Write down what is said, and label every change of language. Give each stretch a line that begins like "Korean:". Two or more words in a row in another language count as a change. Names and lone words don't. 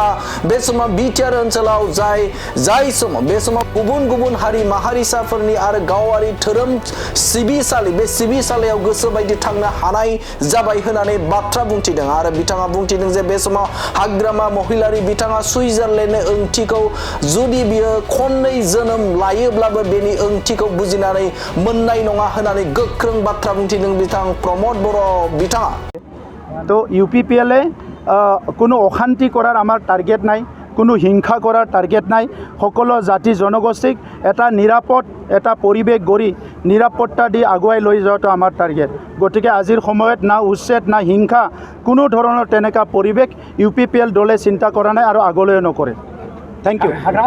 Bodo: बे समाव बिटिआर ओनसोलाव जाय समाव बे समाव गुबुन हारि माहारिसाफोरनि आरो गावारि धोरोम सिबिसालि बे सिबिसालियाव गोसो बायदि थांनो हानाय जाबाय होननानै बाथ्रा बुंथिदों आरो बिथाङा बुंथिदों जे बे समाव हाग्रामा महिलारि बिथाङा सुइजारलेण्डनि ओंथिखौ जुदि बियो खननै जोनोम लायोब्लाबो बेनि ओंथिखौ बुजिनानै मोननाय नङा होननानै गोख्रों बाथ्रा बुंथिदों बिथां प्रमद बर' बिथाङा
Assamese: তো ইউপিপিএলে কোনো অশান্তি কৰাৰ আমাৰ টাৰ্গেট নাই কোনো হিংসা কৰাৰ টাৰ্গেট নাই সকলো জাতি জনগোষ্ঠীক এটা নিৰাপদ এটা পৰিৱেশ গঢ়ি নিৰাপত্তা দি আগুৱাই লৈ যোৱাটো আমাৰ টাৰ্গেট গতিকে আজিৰ সময়ত না উচ্ছেদ না হিংসা কোনো ধৰণৰ তেনেকুৱা পৰিৱেশ ইউপিপিএল দলে চিন্তা কৰা নাই আৰু আগলৈও নকৰে
English: Thank you.